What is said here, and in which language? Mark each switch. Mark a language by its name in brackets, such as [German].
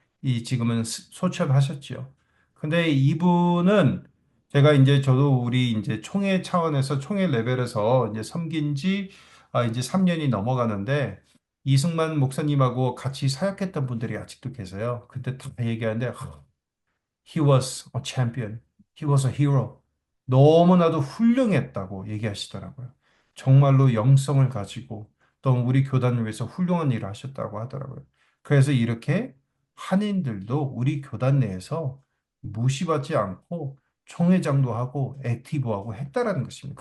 [Korean] 이 지금은 소천하셨죠. 근데 이분은 제가 이제 저도 우리 이제 총회 차원에서 총회 레벨에서 이제 섬긴 지 이제 3년이 넘어가는데 이승만 목사님하고 같이 사역했던 분들이 아직도 계세요. [English] 그때 다 얘기하는데 He was a champion. He was a hero. [Korean] 너무나도 훌륭했다고 얘기하시더라고요. 정말로 영성을 가지고 또 우리 교단을 위해서 훌륭한 일을 하셨다고 하더라고요. 그래서 이렇게 한인들도 우리 교단 내에서 무시받지 않고 총회장도 하고 액티브하고 했다라는 것입니다.